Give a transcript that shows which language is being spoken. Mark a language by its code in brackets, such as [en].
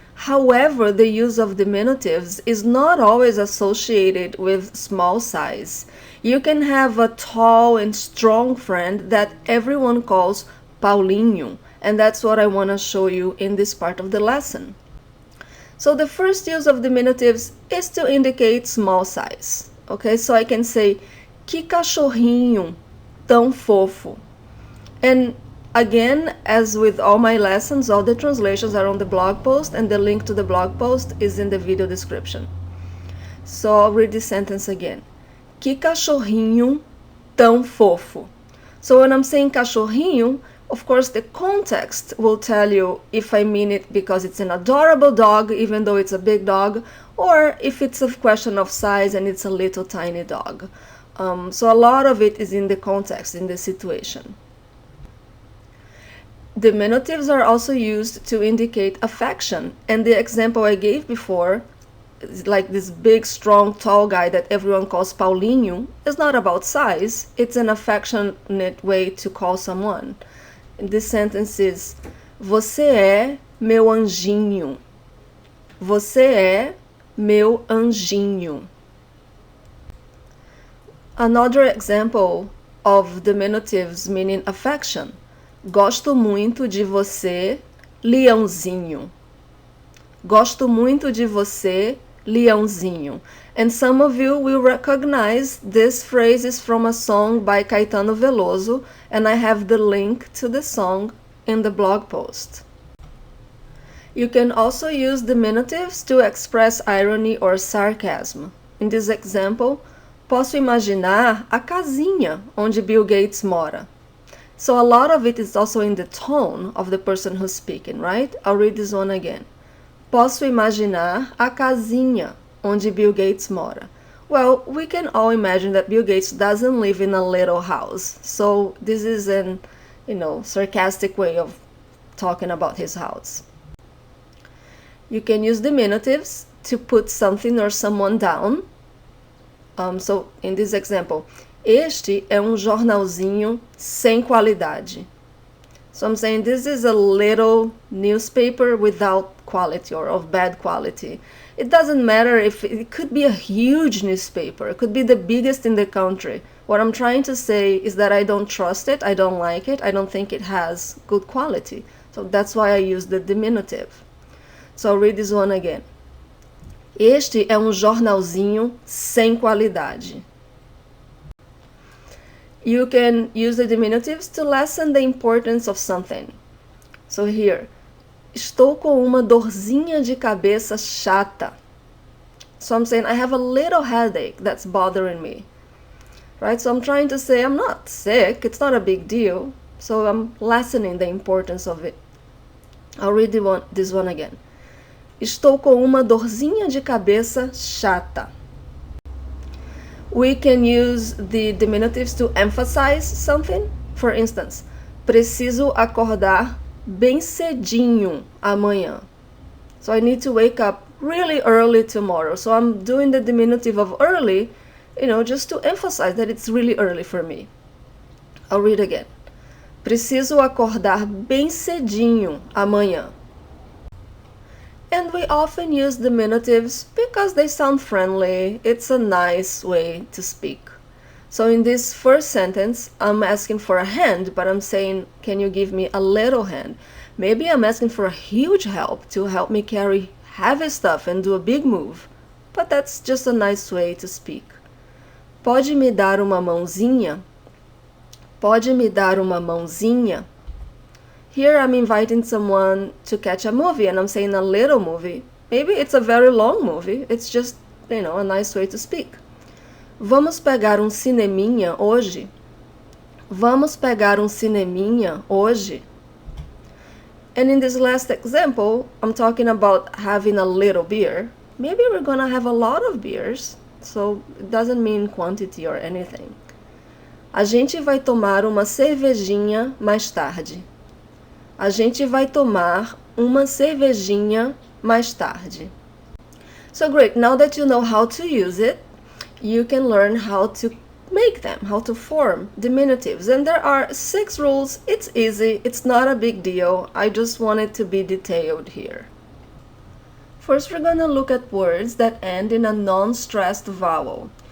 [en] However, the use of diminutives is not always associated with small size. You can have a tall and strong friend that everyone calls Paulinho, and that's what I want to show you in this part of the lesson. So the first use of diminutives is to indicate small size. Okay, so I can say, [pt] que cachorrinho tão fofo. [en] And again, as with all my lessons, all the translations are on the blog post, and the link to the blog post is in the video description. So I'll read this sentence again. [pt] Que cachorrinho tão fofo. [en] So when I'm saying cachorrinho, of course the context will tell you if I mean it because it's an adorable dog, even though it's a big dog, or if it's a question of size and it's a little tiny dog. So a lot of it is in the context, in the situation. Diminutives are also used to indicate affection, and the example I gave before, like this big, strong, tall guy that everyone calls Paulinho, is not about size, it's an affectionate way to call someone. And this sentence is, [pt] você é meu anjinho. Você é meu anjinho. [en] Another example of diminutives meaning affection. [pt] Gosto muito de você, leãozinho. Gosto muito de você, leãozinho. [en] And some of you will recognize this phrase is from a song by Caetano Veloso, and I have the link to the song in the blog post. You can also use diminutives to express irony or sarcasm. In this example, [pt] posso imaginar a casinha onde Bill Gates mora. [en] So a lot of it is also in the tone of the person who's speaking, right? I'll read this one again. [pt] Posso imaginar a casinha onde Bill Gates mora. [en] Well, we can all imagine that Bill Gates doesn't live in a little house. So this is an, sarcastic way of talking about his house. You can use diminutives to put something or someone down. So in this example, [pt] este é jornalzinho sem qualidade. [en] So I'm saying this is a little newspaper without quality or of bad quality. It doesn't matter if it could be a huge newspaper, it could be the biggest in the country. What I'm trying to say is that I don't trust it, I don't like it, I don't think it has good quality. So that's why I use the diminutive. So I'll read this one again. [pt] Este é jornalzinho sem qualidade. [en] You can use the diminutives to lessen the importance of something. So here, [pt] estou com uma dorzinha de cabeça chata. [en] So I'm saying I have a little headache that's bothering me. Right? So I'm trying to say I'm not sick, it's not a big deal. So I'm lessening the importance of it. I'll read this one again. [pt] Estou com uma dorzinha de cabeça chata. [en] We can use the diminutives to emphasize something. For instance, [pt] preciso acordar bem cedinho amanhã. [en] So I need to wake up really early tomorrow. So I'm doing the diminutive of early, just to emphasize that it's really early for me. I'll read again. [pt] Preciso acordar bem cedinho amanhã. [en] And we often use diminutives because they sound friendly. It's a nice way to speak. So in this first sentence, I'm asking for a hand, but I'm saying, can you give me a little hand? Maybe I'm asking for a huge help to help me carry heavy stuff and do a big move. But that's just a nice way to speak. [pt] Pode me dar uma mãozinha? Pode me dar uma mãozinha? [en] Here I'm inviting someone to catch a movie and I'm saying a little movie. Maybe it's a very long movie. It's just, a nice way to speak. [pt] Vamos pegar cineminha hoje? Vamos pegar cineminha hoje? [en] And in this last example, I'm talking about having a little beer. Maybe we're gonna have a lot of beers, so it doesn't mean quantity or anything. [pt] A gente vai tomar uma cervejinha mais tarde. A gente vai tomar uma cervejinha mais tarde. [en] So great, now that you know how to use it, you can learn how to make them, how to form diminutives. And there are 6 rules. It's easy, it's not a big deal. I just want it to be detailed here. First, we're gonna look at words that end in a non-stressed vowel.